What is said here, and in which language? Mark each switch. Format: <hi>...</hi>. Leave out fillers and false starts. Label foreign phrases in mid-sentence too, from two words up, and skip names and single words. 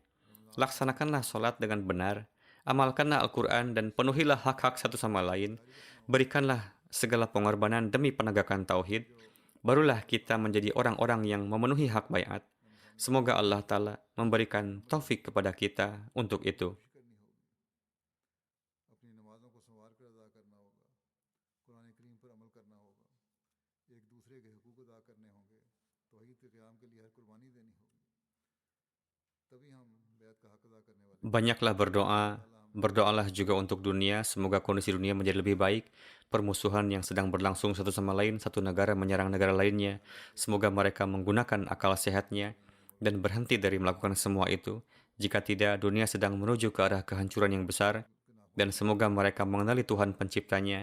<id>Laksanakanlah sholat dengan benar, amalkanlah Al-Quran dan penuhilah hak-hak satu sama lain. Berikanlah segala pengorbanan demi penegakan tauhid. Barulah kita menjadi orang-orang yang memenuhi hak baiat. Semoga Allah Ta'ala memberikan taufik kepada kita untuk itu.</id> <ur>اپنی نمازوں کو سنوار کر ادا کرنا ہوگا، قرآن کریم پر عمل کرنا ہوگا، ایک دوسرے کے حقوق ادا کرنے ہوں گے، توحید کے قیام کے لیے ہر قربانی دینی ہوگی، تبھی ہم بیعت کا حق ادا کرنے والے.</ur> <id>Banyaklah berdoa, berdoalah juga untuk dunia, semoga kondisi dunia menjadi lebih baik. Permusuhan yang sedang berlangsung satu sama lain, satu negara menyerang negara lainnya, semoga mereka menggunakan akal sehatnya dan berhenti dari melakukan semua itu. Jika tidak, dunia sedang menuju ke arah kehancuran yang besar, dan semoga mereka mengenali Tuhan penciptanya.</id>